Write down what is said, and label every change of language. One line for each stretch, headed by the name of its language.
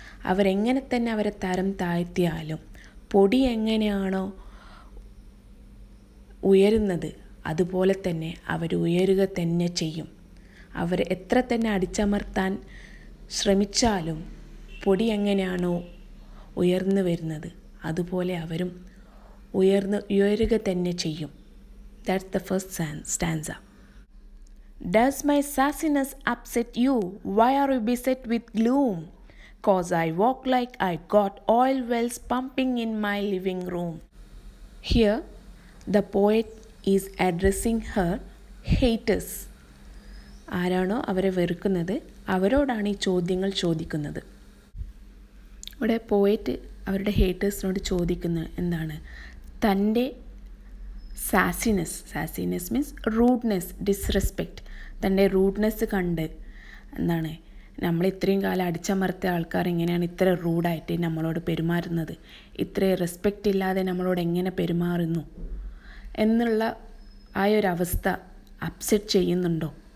Malayalam: അവരെങ്ങനെ തന്നെ അവരെ തരം താഴ്ത്തിയാലും പൊടി എങ്ങനെയാണോ ഉയരുന്നത് അതുപോലെ തന്നെ അവർ ഉയരുക തന്നെ ചെയ്യും. അവർ എത്ര തന്നെ അടിച്ചമർത്താൻ ശ്രമിച്ചാലും പൊടി എങ്ങനെയാണോ ഉയർന്നു വരുന്നത് അതുപോലെ അവരും ഉയരുക തന്നെ ചെയ്യും.
English: That's the first stanza. Does my sassiness upset you? Why are you beset with gloom? 'Cause I walk like I got oil wells pumping in my living room. Here the poet is addressing her haters.
Malayalam: ആരാണോ അവരെ വെറുക്കുന്നത് അവരോടാണ് ഈ ചോദ്യങ്ങൾ ചോദിക്കുന്നത്. ഇവിടെ poet അവരുടെ ഹേറ്റേഴ്സിനോട് ചോദിക്കുന്നത് എന്താണ്? തൻ്റെ സാസിനെസ് മീൻസ് റൂഡ്നെസ്, ഡിസ്റെസ്പെക്റ്റ്, തൻ്റെ റൂഡ്നെസ് കണ്ട് എന്താണ്, നമ്മൾ ഇത്രയും കാലം അടിച്ചമർത്തിയ ആൾക്കാർ എങ്ങനെയാണ് ഇത്ര റൂഡായിട്ട് നമ്മളോട് പെരുമാറുന്നത്, ഇത്ര റെസ്പെക്റ്റ് ഇല്ലാതെ നമ്മളോട് എങ്ങനെ പെരുമാറുന്നു എന്നുള്ള ആ ഒരു അവസ്ഥ അപ്സെറ്റ് ചെയ്യുന്നുണ്ടോ?